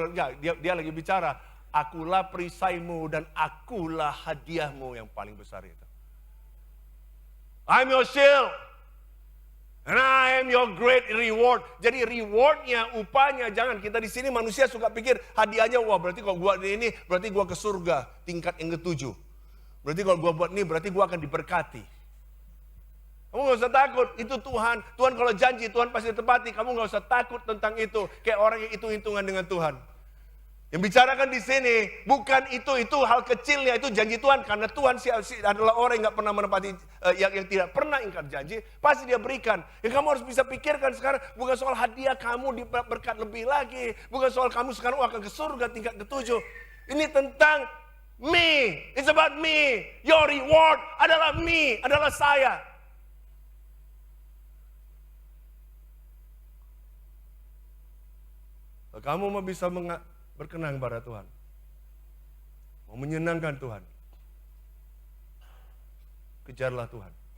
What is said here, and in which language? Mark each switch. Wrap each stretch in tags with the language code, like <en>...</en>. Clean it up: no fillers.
<id>Ya, dia lagi bicara, akulah perisaimu dan akulah hadiahmu yang paling besar itu.</id> <en>I'm your shield. And I am your great reward.</en> <id>Jadi rewardnya, upahnya, jangan kita di sini manusia suka pikir hadiahnya, wah berarti kalau gua ini berarti gua ke surga tingkat yang ke-7. Berarti kalau gua buat ini berarti gua akan diberkati. Kamu gak usah takut, itu Tuhan. Tuhan kalau janji, Tuhan pasti tepati. Kamu gak usah takut tentang itu. Kayak orang yang hitung-hitungan dengan Tuhan. Yang bicarakan di sini, bukan itu hal kecilnya, itu janji Tuhan. Karena Tuhan adalah orang yang gak pernah menepati, yang tidak pernah ingkar janji, pasti dia berikan. Yang kamu harus bisa pikirkan sekarang, bukan soal hadiah kamu berkat lebih lagi. Bukan soal kamu sekarang akan ke surga tingkat ke-7. Ini tentang me,</id> <en>it's about me. Your reward</en> <id>adalah me, adalah saya. Kamu mau bisa berkenan kepada Tuhan, mau menyenangkan Tuhan, kejarlah Tuhan.</id>